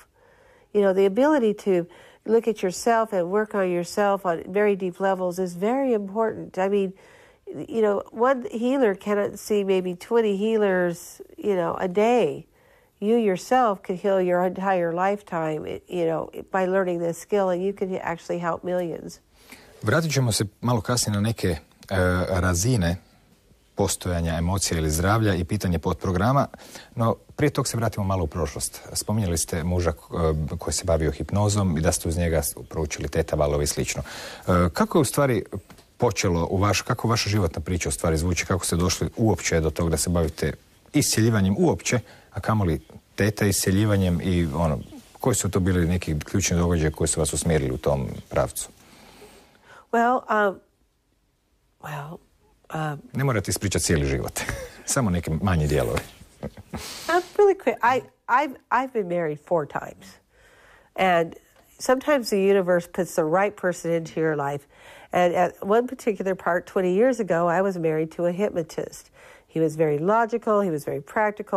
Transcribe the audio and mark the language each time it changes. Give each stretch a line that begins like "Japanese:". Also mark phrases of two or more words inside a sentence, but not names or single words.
English: You know, the ability to look at yourself and work on yourself on very deep levels is very important. I mean, you know, one healer cannot see maybe 20 healers, a day. You yourself can heal your entire lifetime, by learning this skill, and you can actually help millions.
Croatian: Vratit ćemo se malo kasnije na neke razine postojanja emocija ili zdravlja i pitanje podprograma, no prije tog se vratimo malo u prošlost. Spominjali ste muža koji se bavio hipnozom i da ste uz njega proučili Theta valove i slično. Kako je u stvari počelo kako vaša životna priča u stvari zvuči, kako ste došli uopće do toga da se bavite iscjeljivanjem uopće, a kamoli Theta iscjeljivanjem i koji su to bili neki ključni događaji koji su vas usmjerili u tom pravcu? Ne morate ispričati cijeli život. Samo neki manji dijelovi.
English: Really quick. I've been married 4 times. And sometimes the universe puts the right person into your life. And at one particular part, 20 years ago, I was married to a hypnotist. He was very logical. He was very practical.